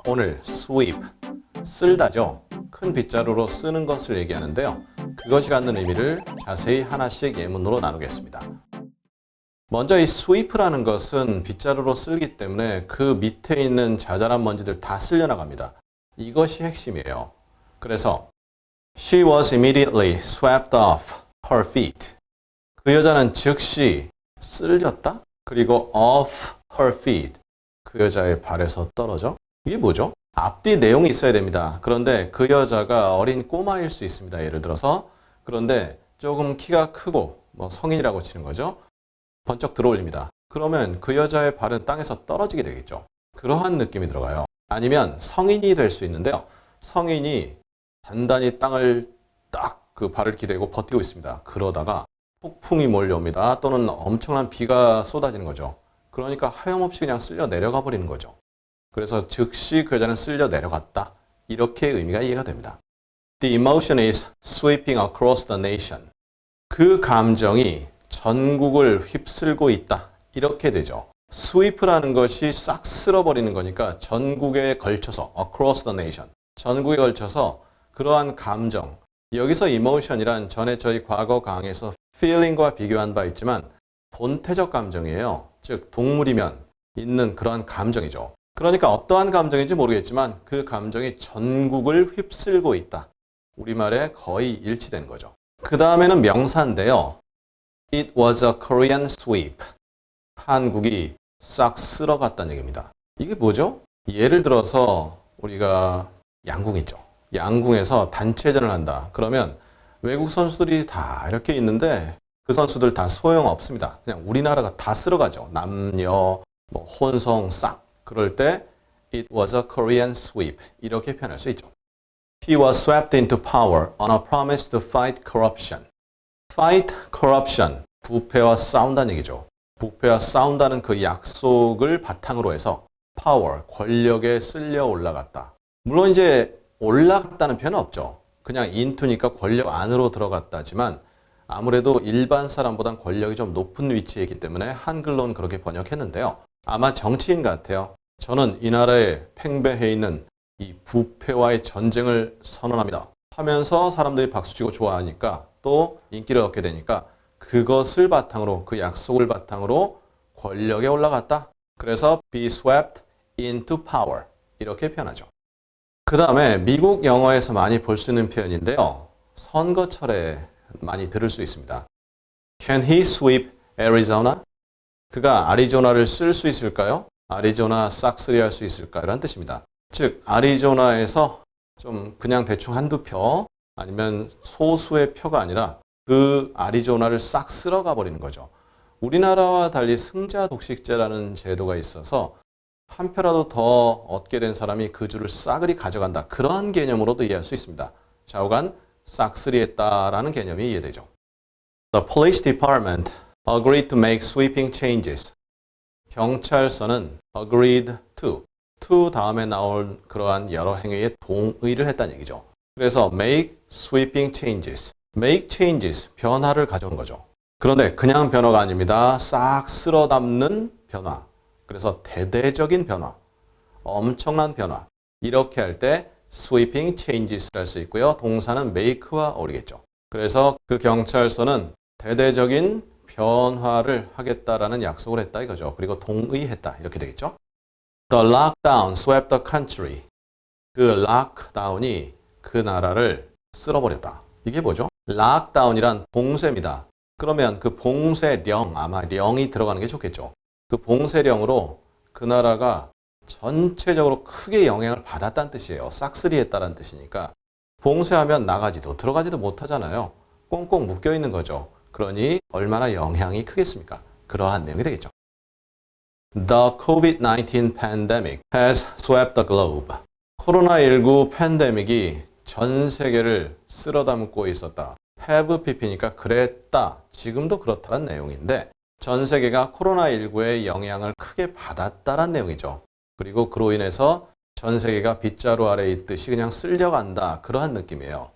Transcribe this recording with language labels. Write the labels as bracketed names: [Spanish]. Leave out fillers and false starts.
[Korean] 오늘 sweep, 쓸다죠. 큰 빗자루로 쓰는 것을 얘기하는데요. 그것이 갖는 의미를 자세히 하나씩 예문으로 나누겠습니다. 먼저 이 sweep라는 것은 빗자루로 쓸기 때문에 그 밑에 있는 자잘한 먼지들 다 쓸려나갑니다. 이것이 핵심이에요. 그래서 [English] She was immediately swept off her feet. [Korean] 그 여자는 즉시 쓸렸다? 그리고 [English] off her feet. [Korean] 그 여자의 발에서 떨어져? 이게 뭐죠? 앞뒤 내용이 있어야 됩니다. 그런데 그 여자가 어린 꼬마일 수 있습니다. 예를 들어서. 그런데 조금 키가 크고 성인이라고 치는 거죠. 번쩍 들어올립니다. 그러면 그 여자의 발은 땅에서 떨어지게 되겠죠. 그러한 느낌이 들어가요. 아니면 성인이 될 수 있는데요. 성인이 단단히 땅을 딱 그 발을 기대고 버티고 있습니다. 그러다가 폭풍이 몰려옵니다. 또는 엄청난 비가 쏟아지는 거죠. 그러니까 하염없이 그냥 쓸려 내려가 버리는 거죠. 그래서 즉시 그 여자는 쓸려 내려갔다. 이렇게 의미가 이해가 됩니다. [English] The emotion is sweeping across the nation. [Korean] 그 감정이 전국을 휩쓸고 있다. 이렇게 되죠. sweep라는 것이 싹 쓸어버리는 거니까 전국에 걸쳐서 [English] across the nation. [Korean] 전국에 걸쳐서 그러한 감정. 여기서 emotion이란 전에 저희 과거 강의에서 feeling과 비교한 바 있지만 본태적 감정이에요. 즉 동물이면 있는 그러한 감정이죠. 그러니까 어떠한 감정인지 모르겠지만 그 감정이 전국을 휩쓸고 있다. 우리말에 거의 일치되는 거죠. 그 다음에는 명사인데요. [English] It was a Korean sweep. [Korean] 한국이 싹 쓸어갔다는 얘기입니다. 이게 뭐죠? 예를 들어서 우리가 양궁 있죠. 양궁에서 단체전을 한다. 그러면 외국 선수들이 다 이렇게 있는데 그 선수들 다 소용없습니다. 그냥 우리나라가 다 쓸어가죠. 남녀, 혼성 싹. 그럴 때 [English] It was a Korean sweep. [Korean] 이렇게 표현할 수 있죠. [English] He was swept into power on a promise to fight corruption. Fight corruption. [Korean] 부패와 싸운다는 얘기죠. 부패와 싸운다는 그 약속을 바탕으로 해서 power, 권력에 쓸려 올라갔다. 물론 이제 올라갔다는 표현은 없죠. 그냥 into니까 권력 안으로 들어갔다지만 아무래도 일반 사람보단 권력이 좀 높은 위치에 있기 때문에 한글로는 그렇게 번역했는데요. 아마 정치인 같아요. 저는 이 나라에 팽배해 있는 이 부패와의 전쟁을 선언합니다. 하면서 사람들이 박수치고 좋아하니까 또 인기를 얻게 되니까 그것을 바탕으로 그 약속을 바탕으로 권력에 올라갔다. 그래서 [English] be swept into power [Korean] 이렇게 표현하죠. 그 다음에 미국 영어에서 많이 볼 수 있는 표현인데요. 선거철에 많이 들을 수 있습니다. [English] Can he sweep Arizona? [Korean] 그가 아리조나를 쓸 수 있을까요? 아리조나 싹쓸이 할 수 있을까요? 라는 뜻입니다. 즉 아리조나에서 좀 그냥 대충 한두 표 아니면 소수의 표가 아니라 그 아리조나를 싹 쓸어가 버리는 거죠. 우리나라와 달리 승자 독식제라는 제도가 있어서 한 표라도 더 얻게 된 사람이 그 주를 싸그리 가져간다. 그러한 개념으로도 이해할 수 있습니다. 좌우간 싹쓸이했다라는 개념이 이해되죠. [English] The police department agreed to make sweeping changes. [Korean] 경찰서는 agreed to 다음에 나올 그러한 여러 행위에 동의를 했다는 얘기죠. 그래서 [English] make sweeping changes. [Korean] make changes, 변화를 가져온 거죠. 그런데 그냥 변화가 아닙니다. 싹 쓸어 담는 변화. 그래서 대대적인 변화, 엄청난 변화. 이렇게 할 때 [English] sweeping changes [Korean] 할 수 있고요. 동사는 make와 어울리겠죠. 그래서 그 경찰서는 대대적인 변화를 하겠다라는 약속을 했다 이거죠. 그리고 동의했다 이렇게 되겠죠. [English] The lockdown swept the country. [Korean] 그 lockdown이 그 나라를 쓸어버렸다. 이게 뭐죠? lockdown이란 봉쇄입니다. 그러면 그 봉쇄령, 아마 령이 들어가는 게 좋겠죠. 그 봉쇄령으로 그 나라가 전체적으로 크게 영향을 받았다는 뜻이에요. 싹쓸이 했다는 뜻이니까 봉쇄하면 나가지도 들어가지도 못하잖아요. 꽁꽁 묶여 있는 거죠. 그러니 얼마나 영향이 크겠습니까? 그러한 내용이 되겠죠. [English] The COVID-19 pandemic has swept the globe. [Korean] 코로나19 팬데믹이 전 세계를 쓸어담고 있었다. have pp니까 그랬다. 지금도 그렇다는 내용인데 전 세계가 코로나19의 영향을 크게 받았다는 내용이죠. 그리고 그로 인해서 전 세계가 빗자루 아래에 있듯이 그냥 쓸려간다. 그러한 느낌이에요.